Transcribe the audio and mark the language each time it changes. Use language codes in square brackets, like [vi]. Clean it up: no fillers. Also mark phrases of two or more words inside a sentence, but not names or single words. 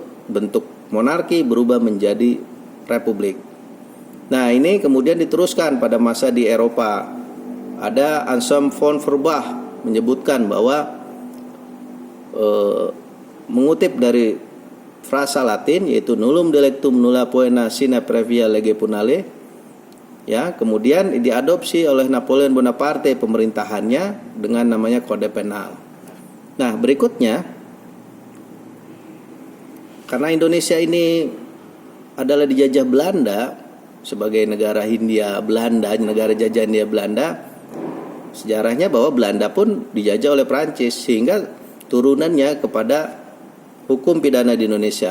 [id] Bentuk monarki berubah menjadi republik. Nah, ini kemudian diteruskan pada masa di Eropa. Ada Anselm von Verbach menyebutkan bahwa mengutip dari frasa Latin yaitu [la] nullum delectum nulla poena sine previa lege punale, [id] ya, kemudian diadopsi oleh Napoleon Bonaparte pemerintahannya dengan namanya kode penal. Nah, berikutnya, karena Indonesia ini adalah dijajah Belanda sebagai negara Hindia Belanda, negara jajah Hindia Belanda, sejarahnya bahwa Belanda pun dijajah oleh Prancis sehingga turunannya kepada hukum pidana di Indonesia.